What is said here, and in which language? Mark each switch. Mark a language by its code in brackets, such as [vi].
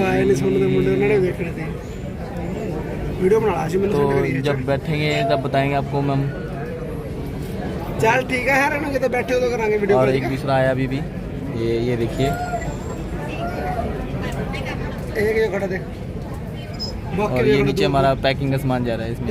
[pa] ਆਏ ਨਹੀਂ ਸੁਣਦੇ ਮੁੰਡੇ ਉਹਨਾਂ ਨੇ ਵੇਖਣੇ ਸੀ ਵੀਡੀਓ ਬਣਾ ਲਾ ਸੀ ਮੈਨੂੰ [hi] तो [pa] send ਕਰੀ [hi] जब बैठेंगे तब बताएंगे आपको मैम। [pa] ਚੱਲ ਠੀਕ ਹੈ ਯਾਰ ਇਹਨਾਂ ਕਿਤੇ ਬੈਠੇ ਉਦੋਂ ਕਰਾਂਗੇ ਵੀਡੀਓ [hi] और एक दूसरा आया अभी भी, ये देखिए एक ये खड़ा देख और ये नीचे हमारा पैकिंग का सामान जा रहा है इसमें।